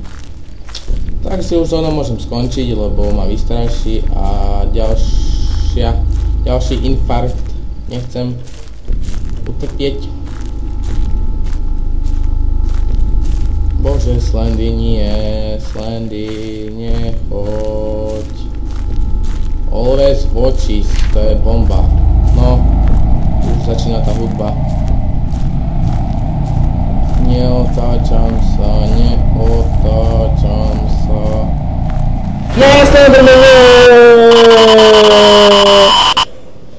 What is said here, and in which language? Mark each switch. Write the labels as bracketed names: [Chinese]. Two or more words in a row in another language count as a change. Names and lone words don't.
[Slovak] Tak si už ono môžem skončiť, lebo ma vystraší a ďalší infarkt nechcem utrpieť. Bože, Slendy, nie, Slendy, nechoď. [English] Always watches, [Slovak] to je bomba. No, už začína tá hudba. Neotáčam sa. Nie, Slenderman!